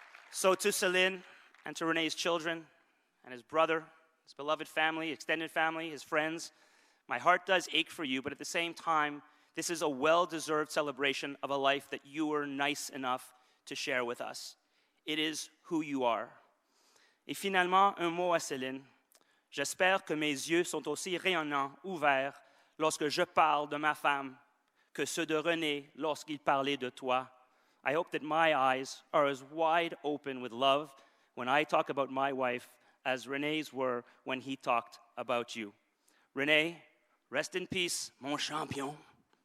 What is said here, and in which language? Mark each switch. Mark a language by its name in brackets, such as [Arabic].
[English] So to Céline and to René's children and his brother, his beloved family, extended family, his friends, my heart does ache for you, but at the same time, this is a well-deserved celebration of a life that you were nice enough to share with us. It is who you are. [French] Et finalement, un mot à Céline. J'espère que mes yeux sont aussi rayonnants, ouverts, lorsque je parle de ma femme, que ceux de René lorsqu'il parlait de toi. [English] I hope that my eyes are as wide open with love when I talk about my wife as René's were when he talked about you. René, rest in peace, [French] mon champion.